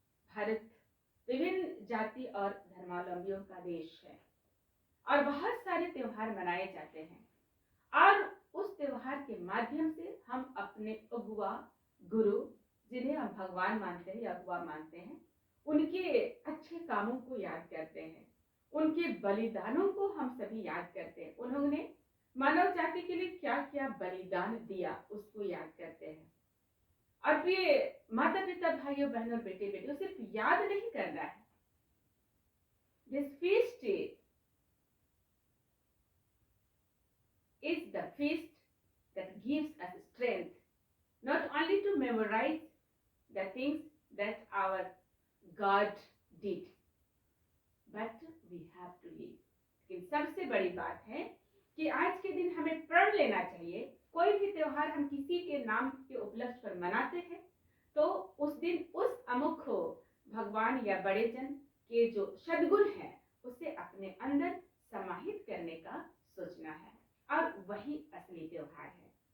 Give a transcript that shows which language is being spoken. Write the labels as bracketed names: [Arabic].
[Hindi] भारत विभिन्न जाति और धर्मावलंबियों का देश है और बहुत सारे त्योहार मनाए जाते हैं और उस त्योहार के माध्यम से हम अपने अगुआ, गुरु, जिन्हें हम भगवान मानते हैं या अगुआ मानते हैं, उनके अच्छे कामों को याद करते हैं, उनके बलिदानों को हम सभी याद करते हैं। उन्होंने मानव जाति के लिए क्या क्या बलिदान दिया उसको याद करते हैं। और प्रिय माता पिता, भाइयों बहनों, बेटे बेटियों, सिर्फ याद नहीं करना है। [English] This feast is the feast that gives us strength, not only to memorize the things that our God did, but we have to live. [Hindi] लेकिन सबसे बड़ी बात है कि आज के दिन हमें प्रण लेना चाहिए। कोई भी त्योहार हम किसी के नाम के उपलक्ष्य पर मनाते हैं तो उस दिन उस अमुक भगवान या बड़े जन के जो सद्गुण है उसे अपने अंदर समाहित करने का सोचना है, और वही असली त्योहार है।